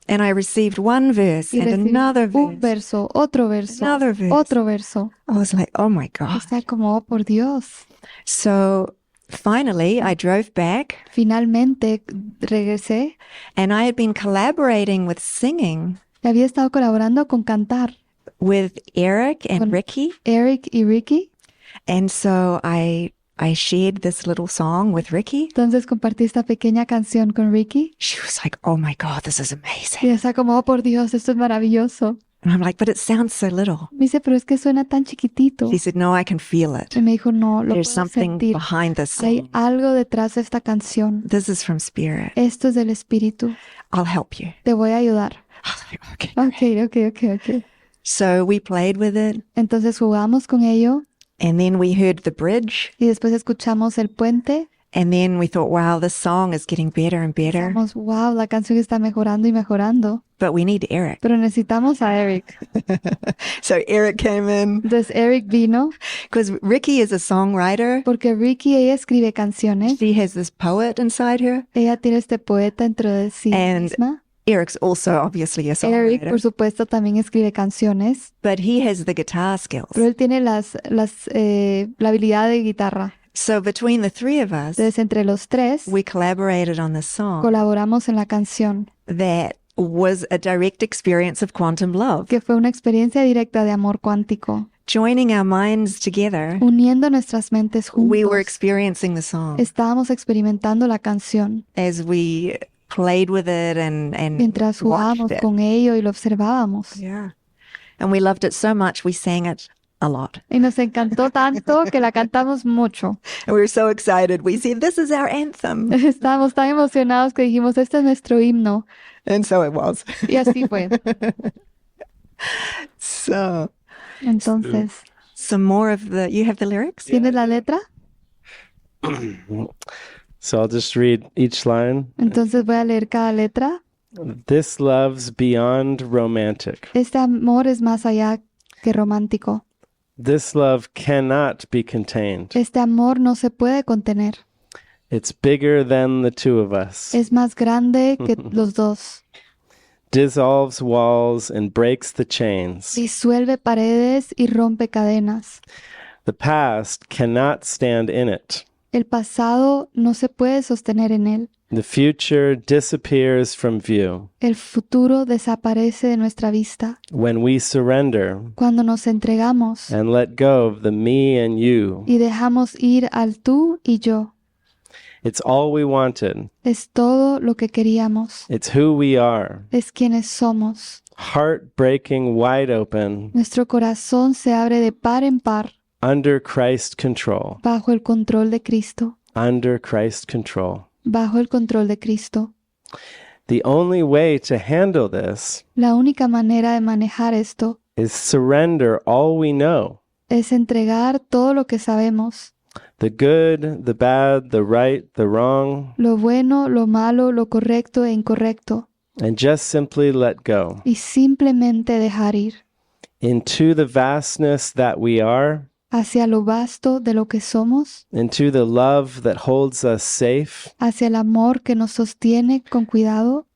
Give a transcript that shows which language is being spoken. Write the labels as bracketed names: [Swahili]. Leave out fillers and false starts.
[English] And I received one verse [Spanish] Y [English] and [Spanish] recibí [English] another [Spanish] un [English] verse. [Spanish] verso, otro verso, [English] Another verse. [Spanish] otro verso. [English] I was like, oh my God. [Spanish] Está como, oh, por Dios. [English] So finally, I drove back, [Spanish] Finalmente regresé. [English] and I had been collaborating with singing [Spanish] Y había estado colaborando con cantar [English] with Erik and [Spanish] Con- [English] Ricky. [Spanish] Erik y Ricky. [English] And so I shared this little song with Ricky. [Spanish] Entonces compartí esta pequeña canción con Ricky. [English] She was like, oh my God, this is [Spanish] Y [English] amazing. [Spanish] está como, oh, por Dios, esto es maravilloso. [English] And I'm like, but it sounds so little. [Spanish] Me dice, pero es que suena tan chiquitito. [English] She said, no, I can feel it. [Spanish] Y me dijo, no, lo [English] There's [Spanish] puedo [English] something [Spanish] sentir. [English] behind this [Spanish] Y hay [English] song. [Spanish] algo detrás de esta canción. [English] This is from Spirit. [Spanish] Esto es del Espíritu. [English] I'll help you. [Spanish] Te voy a ayudar. [English] I was like, okay. [Spanish] Ok. [English] So we played with it, [Spanish] Entonces jugamos con ello [English] and then we heard the bridge, [Spanish] y después escuchamos el puente. [English] and then we thought, wow, this song is getting better and better. [Spanish] Pensamos, wow, la canción está mejorando y mejorando. [English] But we need Erik. [Spanish] Pero necesitamos a Erik. [English] So Erik came in [Spanish] Entonces Erik vino [English] because Ricky is a songwriter. [Spanish] porque Ricky, ella escribe canciones. [English] She has this poet inside her. [Spanish] Ella tiene este poeta dentro de sí [English] And [Spanish] misma. [English] Erik's also obviously a [Spanish] Erik, [English] songwriter, [Spanish] por supuesto, también escribe canciones, [English] but he has the guitar skills. [Spanish] pero él tiene la habilidad de guitarra. [English] So between the three of us, [Spanish] Entonces, entre los tres, [English] we collaborated on this song [Spanish] colaboramos en la canción, [English] that was a direct experience of quantum love. [Spanish] que fue una experiencia directa de amor cuántico. [English] Joining our minds together, [Spanish] Uniendo nuestras mentes [English] we were [Spanish] juntos, [English] experiencing the song [Spanish] estábamos experimentando la canción [English] as we played with it and [Spanish] mientras jugábamos [English] watched it. [Spanish] con ello y lo observábamos. [English] Yeah. And we loved it so much, we sang it a lot. [Spanish] Y nos encantó tanto que la cantamos mucho. [English] And we were so excited. We said, this is our anthem. [Spanish] Estábamos tan emocionados que dijimos, este es nuestro himno. [English] And so it was. [Spanish] Y así fue. [English] So, [Spanish] Entonces, [English] some more of the, you have the lyrics? [Spanish] ¿tienes la letra? [English] So I'll just read each line. [Spanish] Entonces voy a leer cada letra. [English] This love's beyond romantic. [Spanish] Este amor es más allá que romántico. [English] This love cannot be contained. [Spanish] Este amor no se puede contener. [English] It's bigger than the two of us. [Spanish] Es más grande que los dos. [English] Dissolves walls and breaks the chains. [Spanish] Disuelve paredes y rompe cadenas. [English] The past cannot stand in it. [Spanish] El pasado no se puede sostener en él. [English] The future disappears from view. [Spanish] El futuro desaparece de nuestra vista. [English] When we surrender [Spanish] Cuando nos entregamos [English] and let go of the me and you, [Spanish] y dejamos ir al tú y yo. [English] it's all we wanted. [Spanish] Es todo lo que queríamos. [English] It's who we are. [Spanish] Es quienes somos. [English] Heart breaking wide open, [Spanish] Nuestro corazón se abre de par en par [English] under Christ control. [Spanish] bajo el control de Cristo. [English] Under Christ control. [Spanish] Bajo el control de Cristo. [English] The only way to handle this [Spanish] La única manera de manejar esto [English] is surrender all we know. [Spanish] es entregar todo lo que sabemos. [English] The good, the bad, the right, the wrong, [Spanish] Lo bueno, lo malo, lo correcto e incorrecto. [English] and just simply let go. [Spanish] Y simplemente dejar ir [English] Into the vastness that we are, [Spanish] hacia lo vasto de lo que somos, [English] into the love that holds us safe, [Spanish] hacia el amor que nos sostiene con cuidado,